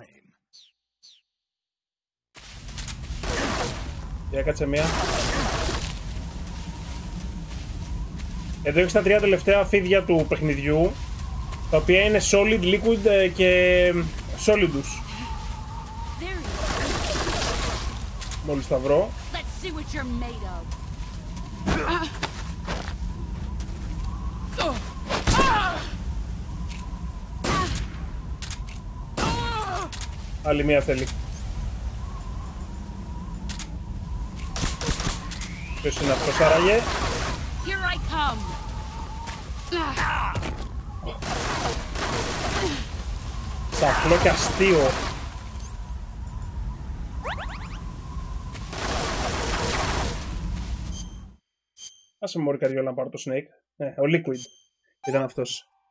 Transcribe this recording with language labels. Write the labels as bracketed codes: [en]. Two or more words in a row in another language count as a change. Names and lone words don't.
[el] Έκατσε μία. Εδώ έχεις τα 3 τελευταία φίδια του παιχνιδιού, τα οποία είναι solid, liquid και solidus. Μόλις τα βρω. [en] Let's see what you're made of. [el] Άλλη μία θέλει. Ποιος είναι αυτός άραγε? [en] Here I come. [el] Σαφλό και αστείο. Άσε μωρή καριόλα να πάρω το Snake. Ναι, ο Liquid ήταν αυτός.